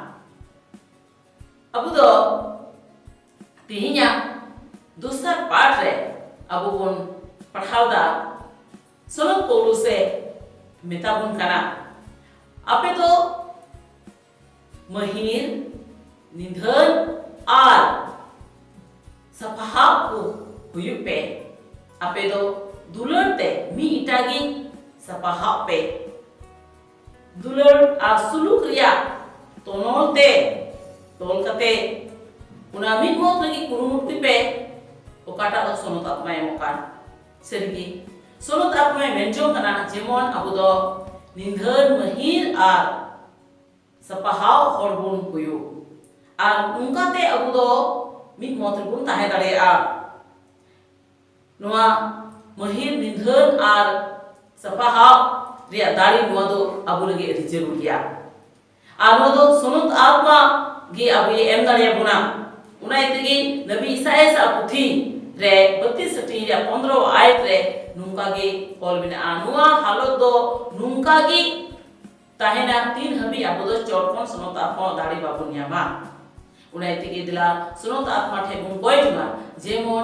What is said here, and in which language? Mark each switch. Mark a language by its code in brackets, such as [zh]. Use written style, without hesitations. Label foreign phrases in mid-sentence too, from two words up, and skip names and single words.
[sat] अब तो तिहिया दूसरा पाठ रे अब बुन पढ़ावदा सोनो पौलुस से मेताबुन कना आपे तो महिर निधन आर सफाहा को हुयु पे आपे तो दुलरते मी इटागी सफाहा पे दुलर आ सुलुक रिया तोनोलते तोलकते उना मी मोत लगी कुरुमुटु पे ओकाटा दो सोनत आत्मा एमोकान सेरगी सोनत आत्मा मेंजो कना जेमन अबु दो निंधन महिर आर सपाहाव हरबुन हुयु आर उनकाते अबु दो मिद मोत बुन ताहे दाड़े आ नोआ महिर निंधन आर सपाहाव रिया दाड़ी नोआ दो अबु लगे रिजरु गया आर नोआ दो सोनत आत्मा गे अबु ये एम दाड़े बुना उना इतगी नबी ईसाया सा पुथी रे 32 रे 15 आयत रे नुंका गे कॉल बिना अनुआ हालत दो नुंका गे ताहेना 3 हबी अबो दो चोटकोन सुनत आत्मा दाड़ी बाबु न्यामा उना इतगी दिला सुनत आत्मा ठे गुन कोइमा जेमन